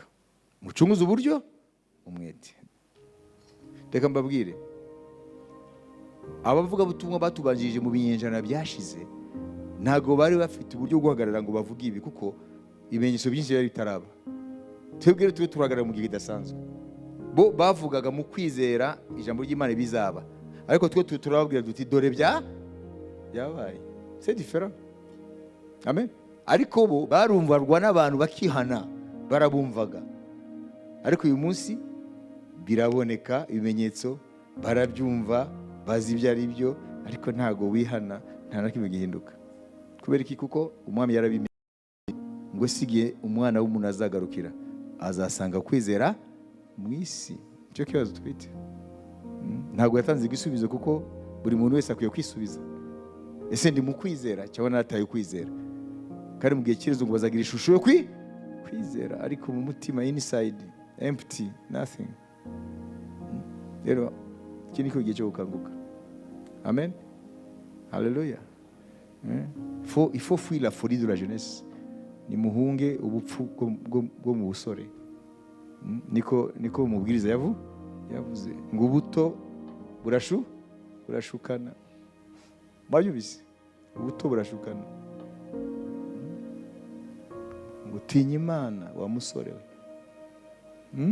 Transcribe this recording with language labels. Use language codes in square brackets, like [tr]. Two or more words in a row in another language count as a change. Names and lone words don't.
[rw] Mucunguze uburyo umwete. Reka mbabwire, abavuga butumwa batubanjirije mu binyejana byashize ntago bari bafite uburyo guhagarara ngo bavuge ibi, kuko ibimenyetso byinshi byari bitaraba. Twebwe twe turahagarara mu gihe kidasanzwe. Bo bavugaga mu kwizera ijambo ry'Imana bizaba, ariko twe turababwira duti dore byabaye. [fr] C'est différent. [rw] Amen. Ariko bo barumvarwa n'abantu bakihana, barabumvaga. Ariko uyu munsi biraboneka ibimenyetso, barabyumva, bazi ibyo ari byo, ariko ntago wihana, nta na kimwe gihinduka. Kubera iki? Kuko umwami yarabimenye ngo sigiye umwana w'umuntu azagarukira azasanga kwizera mu isi. Icyo kibazo twite. Ntago yatanze igisubizo, kuko buri muntu wese akwiye kwisubiza. Ese ndi mu kwizera cyangwa nataye kwizera? Kandi mu gihe kirezo ngo bazagira ishusho yo kwizera, ariko mu mutima [en] inside empty, nothing. [rw] Rero iki niko gihe cyo gukanguka. Amen. Hallelujah. [fr] Il faut fuir la folie de la jeunesse. [rw] Nimuhunge ubupfu bwo mu busore. Niko umubwiriza yavuze ngo ubuto burashukana. Bayubise ubuto burashukana. Gutinya Imana wa musore we.